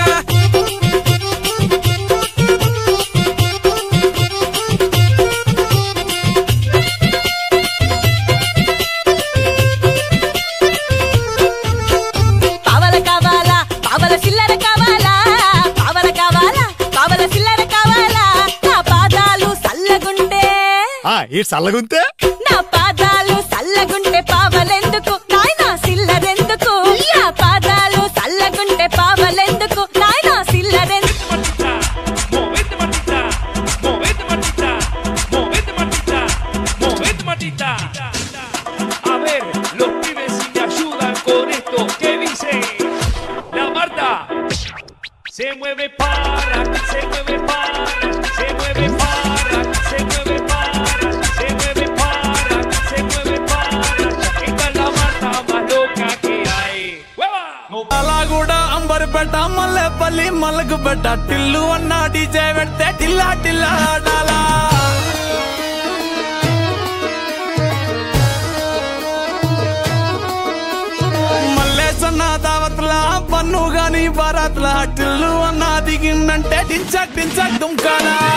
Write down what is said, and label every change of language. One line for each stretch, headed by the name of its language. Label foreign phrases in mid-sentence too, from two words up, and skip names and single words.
Telugu: పావల కావాలా పావల చిల్లర కావాలా పావల కావాలా పావల చిల్లర కావాలా నా పాదాలు సల్లగుంటే ఈ చల్లగుంతే నా పాదాలు సల్లగుంటే పావలెందుకు నాయనా సిల్లరెందుకు నా పాదాలు సల్లగుంటే పావలెందుకు నాయనా సిల్లరెందుకు
Spanish: Movete Martita, movete Martita, movete Martita, movete Martita. A ver, los pibes si me ayudan con esto, ¿qué dice? La Marta se mueve para, se mueve para, se mueve para, se mueve para, se mueve para, se mueve para. Esta es la Marta más loca que hay. ¡Hueva!
Telugu: అలా కూడా అంబర్పేట మల్లెపల్లి మలకుపేట టిల్లు అన్న డీజే పెడితే టిల్లా టిల్లా ఆడాలా మల్లేసన్న దావత్ల పన్ను గాని బారాత్ల టిల్లు అన్న దిగిందంటే టించక్ టించక్ దుంకాలా